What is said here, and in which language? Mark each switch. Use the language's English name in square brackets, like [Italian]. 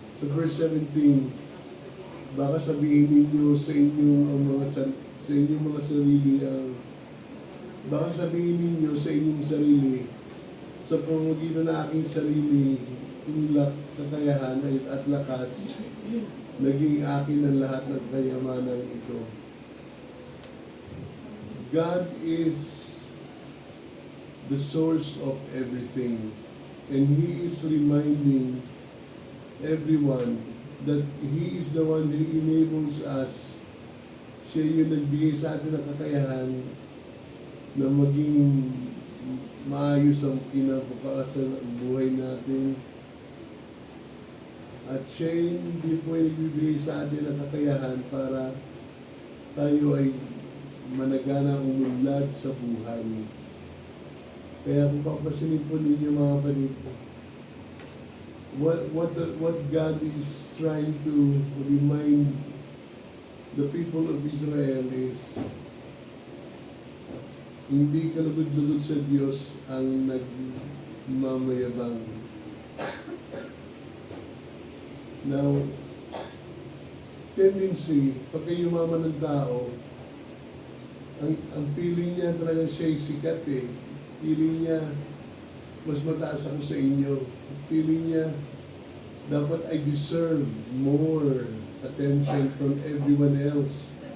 [Filipino] Sa verse 17, baka sabihin ninyo sa inyong mga sarili baka sabihin ninyo sa inyong sarili, sa pamamagitan ng aking sarili, kakayahan at lakas, naging akin ang lahat ng kayamanan ito. [English] God is the source of everything, and He is reminding everyone that He is the one who enables us. [Filipino] Siya yung nagbigay sa atin ng kakayahan na maging maayos ang kinabukasan ng buhay natin. At siya yung hindi po nagbibigay sa atin ng kakayahan para tayo ay managana umunlad sa buhay. Kaya kung papasinin po ninyo mga kapatid, [English] what God is trying to remind the people of Israel is [Filipino] hindi kalugod-lugod sa Diyos ang nagmamayabang. Now, tendency, pagka yumaman ng tao, ang feeling niya talaga siya'y sikat eh. Feeling niya, mas mataas ako sa inyo. Feeling niya, dapat [English] I deserve more attention from everyone else.